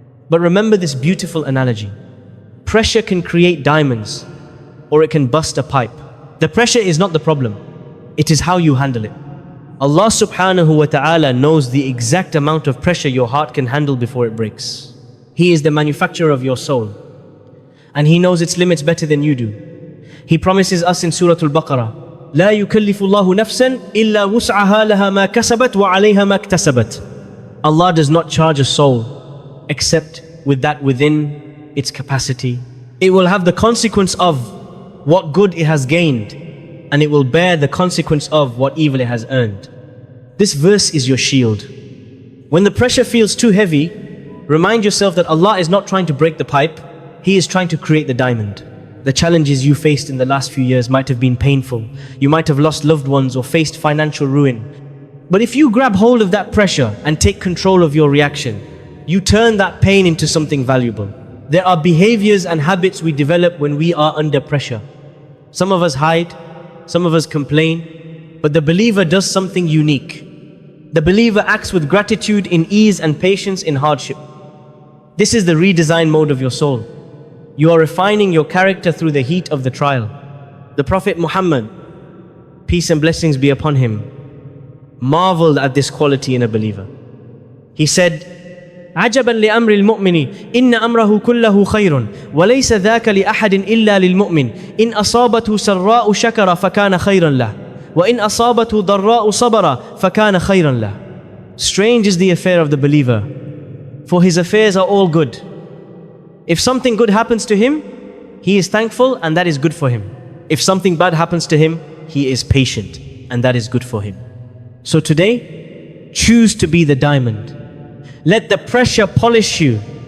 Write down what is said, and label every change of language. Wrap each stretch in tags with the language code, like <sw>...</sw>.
<en>But remember this beautiful analogy. Pressure can create diamonds, or it can bust a pipe. The pressure is not the problem. It is how you handle it. Allah subhanahu wa ta'ala knows the exact amount of pressure your heart can handle before it breaks. He is the manufacturer of your soul, and He knows its limits better than you do. He promises us in Surah Al-Baqarah,</en> <ar>لا يكلف الله نفسا إلا وسعها لها ما كسبت وعليها ما اكتسبت.</ar> <en>Allah does not charge a soul except with that within its capacity. It will have the consequence of what good it has gained, and it will bear the consequence of what evil it has earned. This verse is your shield. When the pressure feels too heavy, remind yourself that Allah is not trying to break the pipe, He is trying to create the diamond. The challenges you faced in the last few years might have been painful. You might have lost loved ones or faced financial ruin. But if you grab hold of that pressure and take control of your reaction, you turn that pain into something valuable. There are behaviors and habits we develop when we are under pressure. Some of us hide, some of us complain, but the believer does something unique. The believer acts with gratitude in ease and patience in hardship. This is the redesign mode of your soul. You are refining your character through the heat of the trial. The Prophet Muhammad, peace and blessings be upon him, marveled at this quality in a believer.</en> <ar>He said, عجبا لأمر المؤمن إن أمره كله خير وليس ذاك لأحد إلا للمؤمن إن أصابته سراء شكر فكان خيرا له وإن أصابته ضراء صبر فكان خيرا له.</ar> <en>Strange is the affair of the believer, for his affairs are all good. If something good happens to him, he is thankful and that is good for him. If something bad happens to him, he is patient and that is good for him. So today, choose to be the diamond. Let the pressure polish you.</en>